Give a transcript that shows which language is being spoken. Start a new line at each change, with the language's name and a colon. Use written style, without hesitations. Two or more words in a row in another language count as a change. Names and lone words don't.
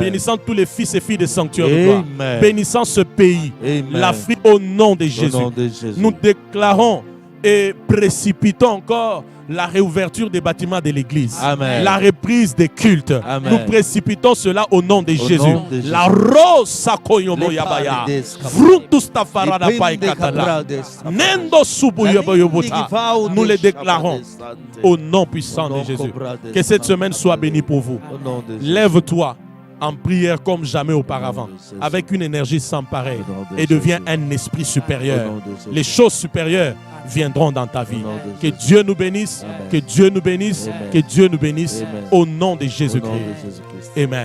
French: bénissant tous les fils et filles de Sanctuaire de gloire, Amen. bénissant ce pays, Amen. l'Afrique au nom de Jésus. Au nom de Jésus. Nous déclarons et précipitons encore la réouverture des bâtiments de l'église, Amen. la reprise des cultes. Amen. Nous précipitons cela au nom de Jésus. nom de Jésus. La rose sakoyomo yabaya, frutus tafarada paikatala, nendo subuyoboyobuta. Nous les déclarons au nom puissant de Jésus. Que cette semaine soit bénie pour vous. Au nom de Jésus. Lève-toi en prière comme jamais auparavant, avec une énergie sans pareille, et deviens un esprit supérieur. Les choses supérieures viendront dans ta vie. Que Dieu nous bénisse, que Dieu nous bénisse, que Dieu nous bénisse, au nom de Jésus-Christ.